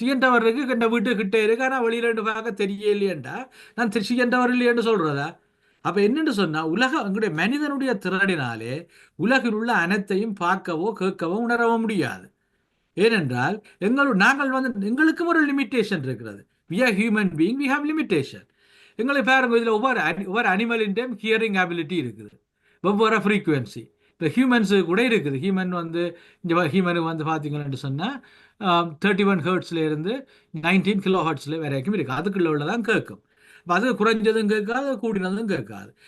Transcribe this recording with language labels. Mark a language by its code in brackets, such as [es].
[ta] CN tower இருக்கு, என் வீட்டு கிட்டே இருக்கு, ஆனால் வெளியில பார்க்க தெரியலையேண்டா நான் சிஎன் டவர் இல்லையன்னு சொல்றதா? அப்ப என்னன்னு சொன்னா எங்களுடைய மனிதனுடைய திறனினாலே உலகில் உள்ள அனைத்தையும் பார்க்கவோ கேட்கவோ உணரவோ முடியாது. ஏனென்றால் நாங்கள் வந்து எங்களுக்கும் ஒரு லிமிட்டேஷன் இருக்கிறது. [en] we are human being, we have limitation. [ta] எங்களை பாருங்க, இதில் ஒவ்வொரு அனிமலின்டையும் ஹியரிங் அபிலிட்டி இருக்குது, ஒவ்வொரு ஃப்ரீக்குவன்சி. இப்போ ஹியூமன்ஸு கூட இருக்குது. ஹியூமனுக்கு வந்து பார்த்தீங்கன்னு சொன்னால் 31 Hz இருந்து 19 kHz வரைக்கும் இருக்குது. அதுக்குள்ள உள்ளதான் கேட்கும். அது குறைஞ்சதும் கேட்காது, கூடினதும் கேட்காது.